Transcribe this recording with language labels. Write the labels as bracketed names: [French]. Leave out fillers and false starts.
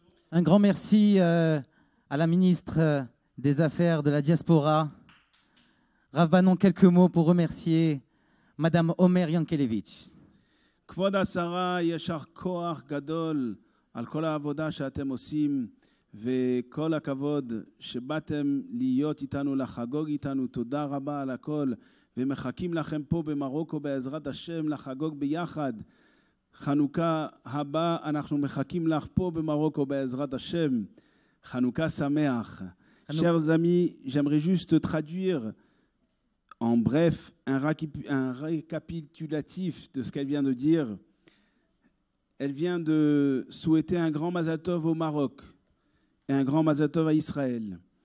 [French] Un grand merci à la ministre des Affaires de la Diaspora. Rav Banon, quelques mots pour remercier Madame Omer Yankelevich. [Hebrew] כבוד השרה, יישר כוח גדול על כל העבודה שאתם עושים, וכל הכבוד שבאתם להיות איתנו, לחגוג איתנו. תודה רבה על הכל, ומחכים לכם פה במרוקו בעזרת השם לחגוג ביחד. חנוכה הבא אנחנו מחכים לך פה במרוקו בעזרת השם. חנוכה שמח. [French] Chers amis, j'aimerais juste traduire en bref un récapitulatif de ce qu'elle vient de dire. Elle vient de souhaiter un grand Mazal Tov au Maroc et un grand Mazal Tov à Israël.